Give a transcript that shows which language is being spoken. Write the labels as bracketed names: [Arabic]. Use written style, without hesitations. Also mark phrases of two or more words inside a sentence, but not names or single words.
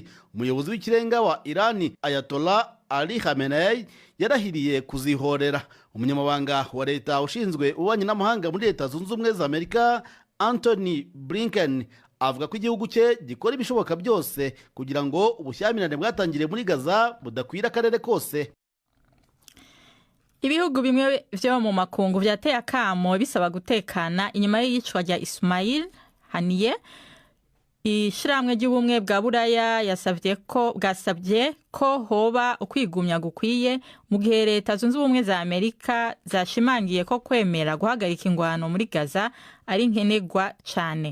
[Kinyarwanda] Umuyobozi w'ikirenga wa Iran Ayatollah Ali Khamenei yarahiriye kuzihorera. Umunyamabanga wa leta ushinzwe ububanyi n'amahanga muri Leta Zunze Ubumwe za Amerika Anthony Blinken avuga ko igihugu cye gikora ibishoboka byose kugira ngo ubushyamirane bwatangiriye muri Gaza budakwira akarere kose. [Rundi] Ibihugu bimwe vyo mu makungu vyateye akamo bisaba gutekana inyuma y'iyicwa rya Ismail Haniyeh. Ishiramwe ry'ubumwe bwa Buraya bwasabye ko hoba ukwigumya gukwiye mu gihe Leta Zunze Ubumwe za Amerika zashimangiye ko kwemera guhagarika ingwano muri Gaza ari nkenerwa cyane.